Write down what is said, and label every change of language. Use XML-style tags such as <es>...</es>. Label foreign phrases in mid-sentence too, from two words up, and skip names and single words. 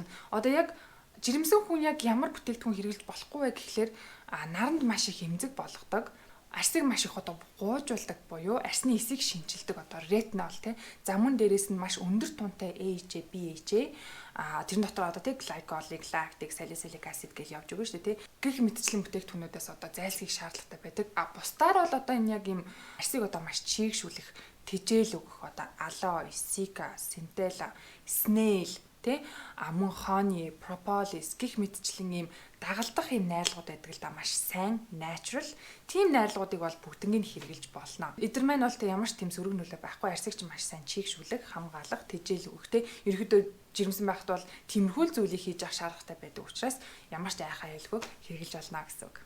<mn>Одоо яг жирэмсэн хүн яг ямар бүтээгдэхүүн хэрэглэж болохгүй вэ гэхлээр наранд маш их эмзэг болгодог. Арсыг маш их одоо гуйжуулдаг буюу арсны эсийг шинчилдэг одоо ретинол тий. За мөн дээрээс нь маш өндөр тунтай AHA, BHA тэрэн дотор одоо тий</mn> <en>glycolic, lactic, salicylic acid</en> <mn>гэж явж өгнө шүү дээ тий. Гэх мэтчлийн бүтээгдэхүүнүүдээс одоо зайлсхийх шаардлагатай байдаг. Бусдаар бол одоо энэ яг юм арсыг одоо маш чийгшүүлэх, тэжээл өгөх одоо</mn> <en>aloe, cica, centella, snail</en> <mn>тэ мөн хоны, propolis гих мэтчлэн ийм дагалдах ийм найрлагууд байдаг л да маш сайн, natural. Тийм найрлагуудыг бол бүгднийг хэрэглэж болно. Эдгээр маань бол тэ ямар ч тийм сөрөг нөлөө байхгүй арсыг ч маш сайн чийгшүүлэх, хамгаалах, тэжээл өгөх тэ ерөөдөө жирэмсэн байхад бол тиймэрхүү зүйлийг хийж авах шаардлагатай байдаг учраас ямар ч айхаа айлгүй хэрэглэж болно гэсэн үг.</mn>